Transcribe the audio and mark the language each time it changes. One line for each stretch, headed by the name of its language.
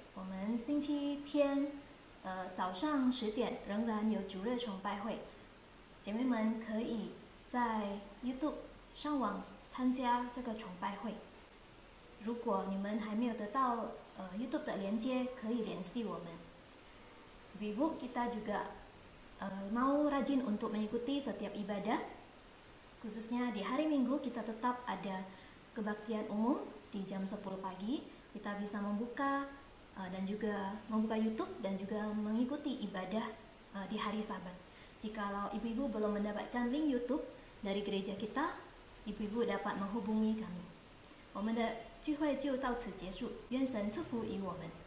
Chinese: 我们星期天早上10点仍然有主日崇拜会，姐妹们可以在 YouTube 上网参加这个崇拜会。如果你们还没有得到YouTube 的连接，可以联系我们。
Indonesian: Ibu, kita juga mau rajin untuk mengikuti setiap ibadah, khususnya di hari Minggu kita tetap ada kebaktian umum di jam 10 pagi. Kita bisa membuka dan juga membuka YouTube dan juga mengikuti ibadah di hari Sabat. Jikalau ibu-ibu belum mendapatkan link YouTube dari gereja kita, ibu-ibu dapat menghubungi kami.
Chinese: 我们的聚会就到此结束，愿神赐福于我们。